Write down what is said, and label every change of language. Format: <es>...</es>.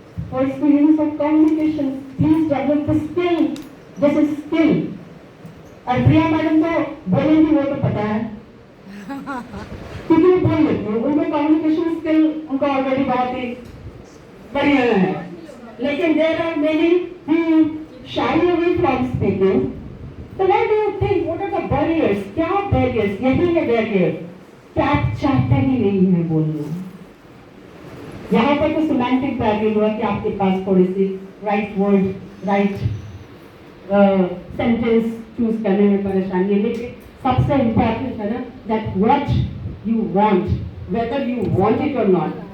<en>For experience of communication, please develop the skill. This is skill.</en> <hi>और प्रिया madam तो बोलेंगी, वो तो पता है क्योंकि वो बोल लेती है, उनका कम्युनिकेशन स्किल उनका ऑलरेडी बहुत ही बढ़िया है। लेकिन</hi> <en>There are many who shy away from speaking. So what do you think? What are the barriers?</en> <hi>क्या barriers? यही है barrier कि आप चाहते ही नहीं है बोलना। यहाँ पर तो सिमेंटिक बैरियर हुआ कि आपके पास थोड़ी सी right word, right sentence choose करने में परेशानी है, लेकिन सबसे इम्पोर्टेंट है ना</hi> <en>That what you want, whether you want it or not.</en>